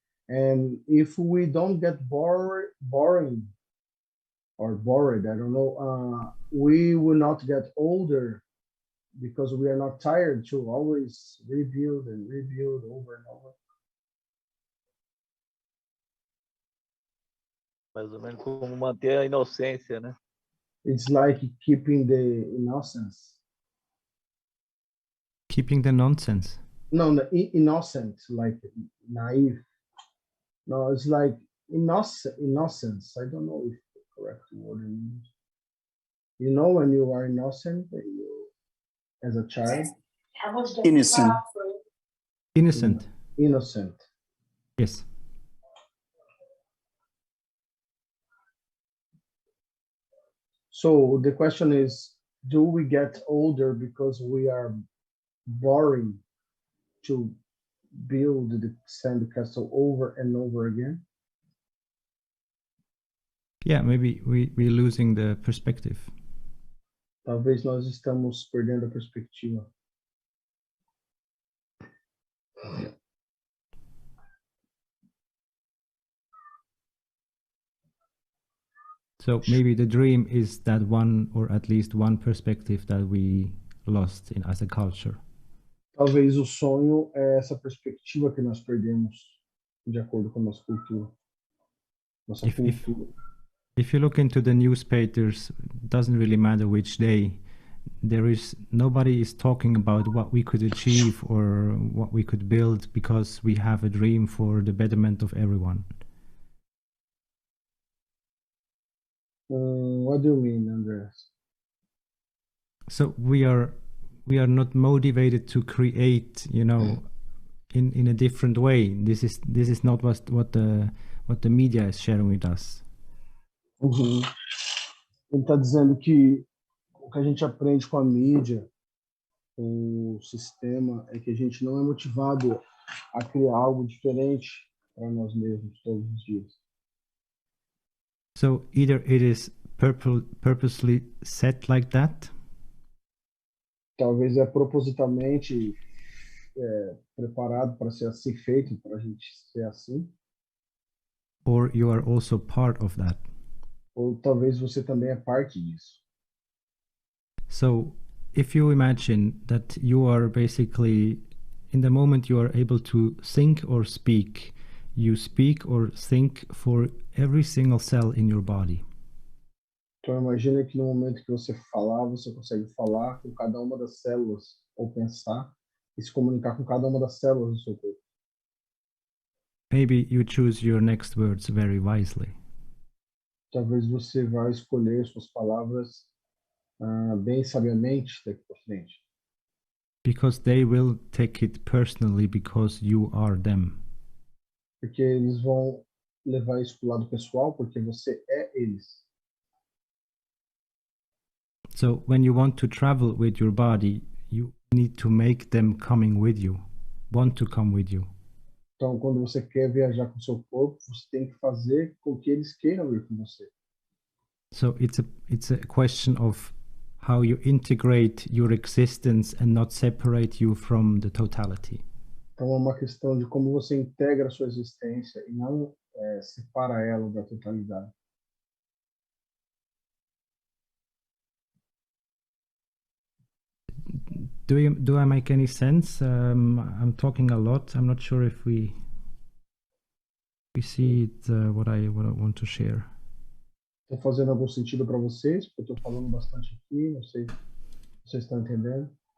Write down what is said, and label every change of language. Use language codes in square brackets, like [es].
[en] And if we don't get boring or bored, I don't know, we will not get older because we are not tired to always rebuild and rebuild over and over. [pt] Mais ou menos como manter a inocência, né? [en] It's like keeping the innocence. Keeping the nonsense. No, innocent, like naive. No, it's like innocence. I don't know if the correct word is. You know, when you are innocent, as a child. Innocent. Innocent. Innocent. Yes. So the question is, do we get older because we are boring to build the sand castle over and over again? Yeah, maybe we're losing the perspective. [pt] Talvez nós estamos perdendo a perspectiva. [en] So maybe the dream is that one, or at least one perspective that we lost as a culture. [pt] Talvez o sonho é essa perspectiva que nós perdemos de acordo com a nossa cultura. Nossa cultura. [en] If you look into the newspapers, it doesn't really matter which day, nobody is talking about what we could achieve or what we could build because we have a dream for the betterment of everyone. What do you mean, Andreas? So we are not motivated to create, in a different way. This is not what the media is sharing with us. Uhum. [pt] Ele está dizendo que o que a gente aprende com a mídia, com o sistema, é que a gente não é motivado a criar algo diferente para nós mesmos todos os dias. [en] So either it is purposely set like that. [pt] Talvez é propositalmente preparado para ser assim, feito para a gente ser assim. [en] or you are also part of that. [pt] Ou talvez você também é parte disso. [en] So if you imagine that you are basically, in the moment you are able to think or speak, you speak or think for every single cell in your body. [pt] Então imagina que no momento que você falar, você consegue falar com cada uma das células, ou pensar e se comunicar com cada uma das células do seu corpo. [en] Maybe you choose your next words very wisely. [pt] Talvez você vá escolher suas palavras bem sabiamente daqui para frente. [en] Because they will take it personally because you are them. [pt] Porque eles vão levar isso para o lado pessoal, porque você é eles. [en] So when you want to travel with your body, you need to make them coming with you, want to come with you. [pt] Então, quando você quer viajar com o seu corpo, você tem que fazer com que eles queiram ir com você. [en] So it's a question of how you integrate your existence and not separate you from the totality. [pt] Então, é uma questão de como você integra a sua existência e não separa ela da totalidade. [en] Do I make any sense? I'm talking a lot. I'm not sure if we see it, what I want to share. [pt] Estou fazendo algum sentido para vocês? Porque eu estou falando bastante aqui, não sei se vocês estão entendendo.